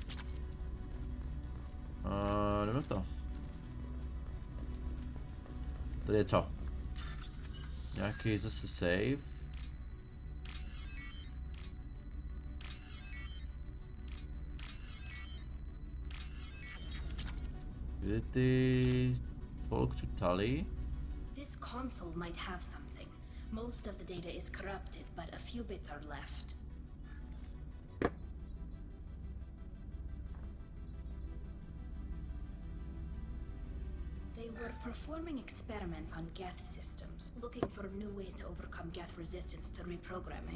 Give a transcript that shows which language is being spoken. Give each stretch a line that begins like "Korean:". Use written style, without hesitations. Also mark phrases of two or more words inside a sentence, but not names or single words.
Czech: Jdeme to. Tady je co? Nějaký zase save. Kde ty...
English: Talk to Tali? This console might have something. Most of the data is corrupted, but a few bits are left. They were performing experiments on Geth systems, looking for new ways to overcome Geth resistance to reprogramming.